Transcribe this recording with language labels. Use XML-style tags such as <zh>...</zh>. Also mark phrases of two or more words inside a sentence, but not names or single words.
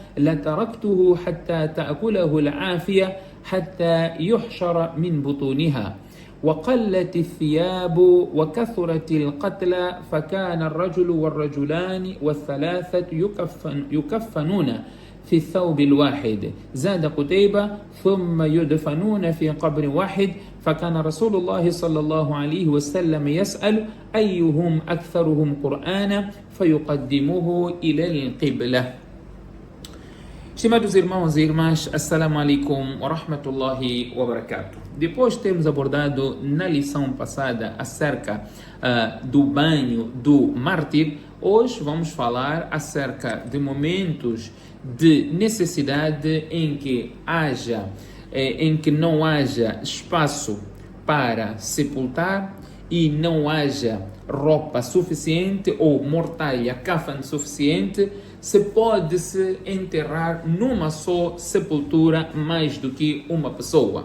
<ar>لتركته حتى تأكله العافية حتى يحشر من بطونها وقلت الثياب وكثرت القتلى فكان الرجل والرجلان والثلاثة يكفنون في الثوب الواحد زاد قتيبة ثم يدفنون في قبر واحد فكان رسول الله صلى الله عليه وسلم يسأل أيهم أكثرهم قرآنا فيقدمه إلى القبلة.</ar> <pt>Estimados irmãos e irmãs,</pt> <ar>السلام عليكم ورحمة الله وبركاته.</ar> <pt>Depois de termos abordado na lição passada acerca do banho do mártir, hoje vamos falar acerca de momentos de necessidade em que não haja espaço para sepultar e não haja roupa suficiente ou mortalha, kafan suficiente, se pode-se enterrar numa só sepultura mais do que uma pessoa.</pt>